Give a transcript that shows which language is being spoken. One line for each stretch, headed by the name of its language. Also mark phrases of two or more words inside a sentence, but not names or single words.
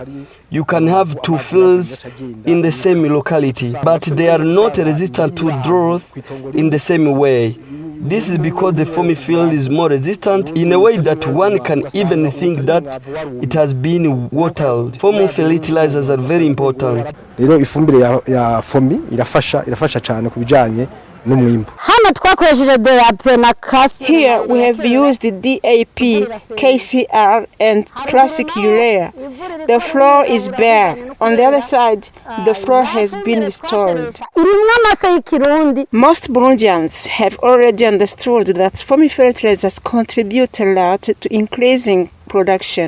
English: You can have two fields in the same locality, but they are not resistant to drought in the same way. This is because the foamy field is more resistant in a way that one can even think that it has been watered. Foamy fertilizers are very important.
Rundi: Rero ifumbire ya Fomi irafasha cyane kubijanye n'umwimbo.
English: Here we have used the DAP, KCR and classic urea. The floor is bare. On the other side, the floor has been restored. Most Burundians have already understood that foamy fertilizers contribute a lot to increasing production.